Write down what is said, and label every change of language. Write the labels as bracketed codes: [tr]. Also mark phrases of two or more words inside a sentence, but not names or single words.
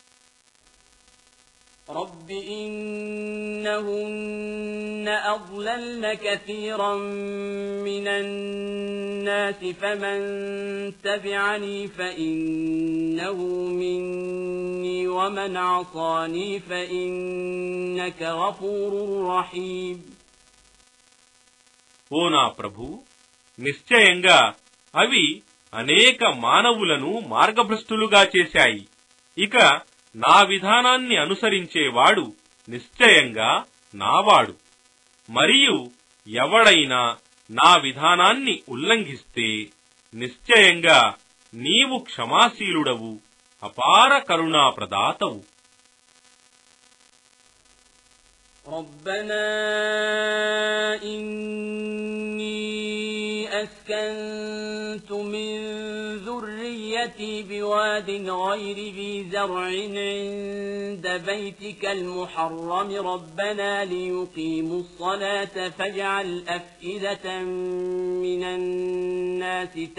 [ar] رب إنهن أضللن كثيرا من الناس فمن تبعني فإنه مني ومن عصاني فإنك غفور رحيم [te] ఓ నా ప్రభూ నిశ్చయంగా అవి అనేక మానవులను మార్గభ్రష్టులుగా చేశాయి ఇక నా విధానాన్ని అనుసరించేవాడు నిశ్చయంగా నావాడు మరియు ఎవడైనా నా విధానాన్ని ఉల్లంఘిస్తే నిశ్చయంగా నీవు క్షమాశీలుడవు అపార కరుణా ప్రదాతవు [ar] ربنا إني أسكنت من ذريتي بواد غير ذي زرع عند بيتك المحرم ربنا ليقيموا الصلاة فاجعل أفئدة من الناس